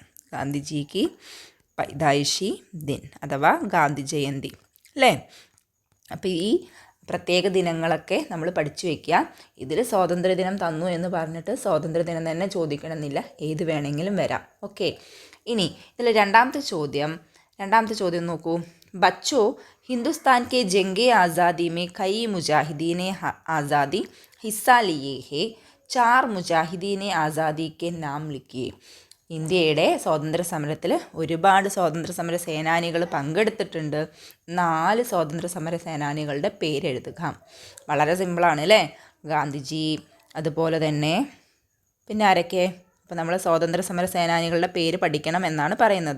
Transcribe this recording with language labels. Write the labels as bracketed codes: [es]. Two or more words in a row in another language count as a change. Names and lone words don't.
[ml] ഗാന്ധിജിക്ക് [ur] پیدائشی دن [ml] അഥവാ ഗാന്ധി ജയന്തി അല്ലേ? അപ്പോൾ ഈ പ്രത്യേക ദിനങ്ങളൊക്കെ നമ്മൾ പഠിച്ചു വയ്ക്കുക. ഇതിൽ സ്വാതന്ത്ര്യദിനം തന്നു എന്ന് പറഞ്ഞിട്ട് സ്വാതന്ത്ര്യദിനം തന്നെ ചോദിക്കണമെന്നില്ല, ഏത് വേണമെങ്കിലും വരാം. ഓക്കെ. ഇനി ഇതിൽ രണ്ടാമത്തെ ചോദ്യം നോക്കൂ. [ur] ബച്ചോ ہندوستان کے جنگِ آزادی میں کئی مجاہدین آزادی حصہ لیے ہیں. 4 مجاہدین آزادی کے نام لکھیے. [ml] ഇന്ത്യയുടെ സ്വാതന്ത്ര്യ സമരത്തിൽ ഒരുപാട് സ്വാതന്ത്ര്യ സമര സേനാനികൾ പങ്കെടുത്തിട്ടുണ്ട്. 4 സ്വാതന്ത്ര്യ സമര സേനാനികളുടെ പേരെഴുതുക. വളരെ സിമ്പിളാണ് അല്ലേ? ഗാന്ധിജി, അതുപോലെ തന്നെ പിന്നെ ആരൊക്കെ? അപ്പോൾ നമ്മൾ സ്വാതന്ത്ര്യ സമര സേനാനികളുടെ പേര് പഠിക്കണം എന്നാണ് പറയുന്നത്.